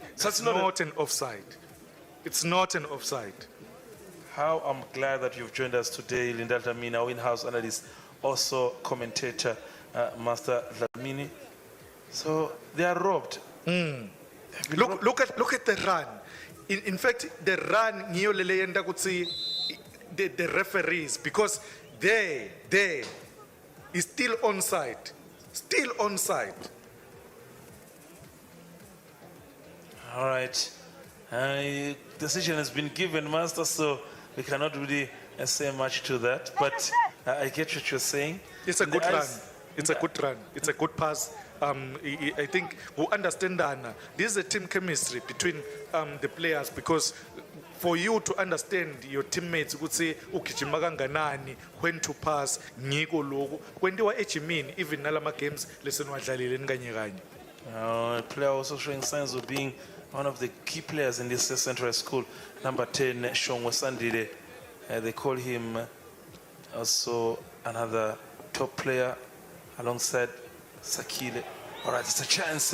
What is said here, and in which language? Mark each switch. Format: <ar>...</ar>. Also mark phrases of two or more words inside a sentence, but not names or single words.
<en>That's not an offside. It's not an offside. How I'm glad that you've joined us today, Linda Dlamini, our in-house analyst, also commentator, Master Dlamini. So they are robbed. Look at the run. In fact, the run</en> <ss>ngiyoleleyenda kutsi</ss> <en>the referees, because they is still onside. Still onside. All right. Decision has been given, Master, so we cannot really say much to that. But I get what you're saying. It's a good run. It's a good run. It's a good pass. I think we understand that this is a team chemistry between the players, because for you to understand your teammates</en> <ss>ukuthi ugijima kanganani,</ss> <en>when to pass,</en> <ss>ngiko lokho kwentiwa ejimini even nalama games leseniwadlalile nikanye kanye.</ss> <en>A player also showing signs of being one of the key players in this central school, number 10, Shongwe Sandile. They call him also another top player alongside Sakile. All right, it's a chance.</en>